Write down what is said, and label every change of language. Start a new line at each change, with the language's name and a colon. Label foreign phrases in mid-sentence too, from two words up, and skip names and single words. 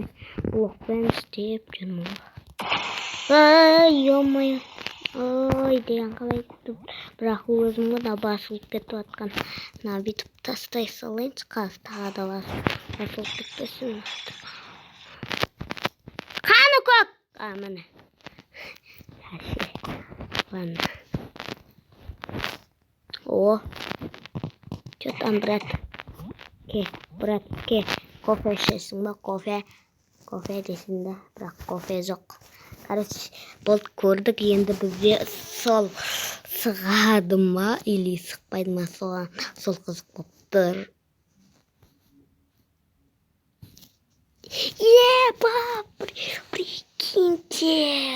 Kazakh: Блокпен істеп жүрмін. Ай, ё-моё. Ой, деген қалай кетті. Бірақ өзім ғана басылып кетіп жатқан. Мына бүйтіп тастай салайыншы, қазір тағы да басылып кетпесін. Қаны көк! Міне.
Russian: Ладно. О, что там, брат?
Kazakh: Брат, кофе ішесің ба? Кофе дейсің да, бірақ кофе жоқ. Короче, болды көрдік, енді бізде сол сығады ма, или сықпайды ма, сол қызық болып тұр.
Russian: Прикиньте.